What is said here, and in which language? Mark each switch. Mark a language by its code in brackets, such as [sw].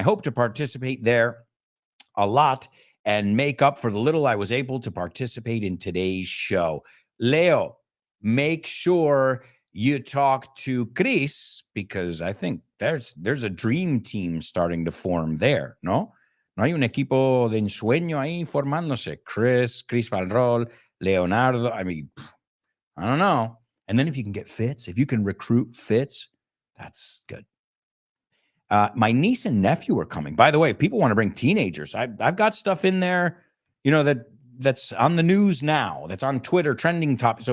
[en] I hope to participate there a lot and make up for the little I was able to participate in today's show. Leo, make sure you talk to Chris, because I think there's a dream team starting to form there, ¿no? [es] No hay un equipo de ensueño ahí formándose. [en] Chris Valrol, Leonardo, I mean, I don't know. And then if you can get Fitz, if you can recruit Fitz, that's good. My niece and nephew are coming. By the way, if people want to bring teenagers, I've got stuff in there, that's on the news now, that's on Twitter, trending topic.